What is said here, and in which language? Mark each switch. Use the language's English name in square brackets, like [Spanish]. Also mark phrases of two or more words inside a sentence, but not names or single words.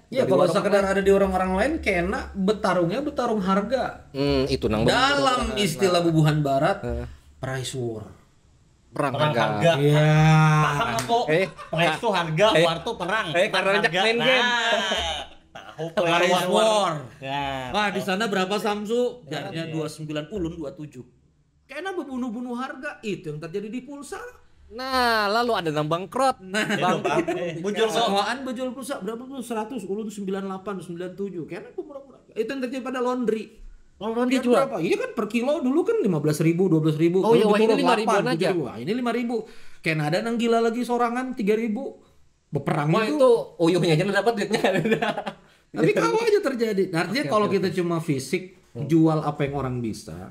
[Banjar] Ya kalau sekedar ada di orang lain, kena bertarung harga. Itu nang dalam istilah bubuhan barat, [English] price war. [Banjar] Perang harga. Iya. Paham aku. Price itu harga, war itu perang. Karena ajak main game. Tahu [English] Price war. [Banjar] Ya. Wah, di sana berapa Samsu? Jarnya 29, ulun 27. Kena berbunuh-bunuh harga, itu yang terjadi di pulsa. Nah, lalu ada yang bangkrut. Bujur Sewaan bejol pulsa berapa tuh? 100, ulun 98, 97. Kena murah-murah. Itu yang terjadi pada laundry. Laundry berapa? Iya kan per kilo dulu kan 15.000, 12.000. Oh iya, wah ini 5.000 aja. Wah, ini 5.000. Kena ada yang gila lagi sorangan 3.000. Berperang Wah itu uyuhnya aja dapat duitnya. Tapi kalau aja terjadi. Nah, artinya kalau kita cuma fisik jual apa yang orang bisa.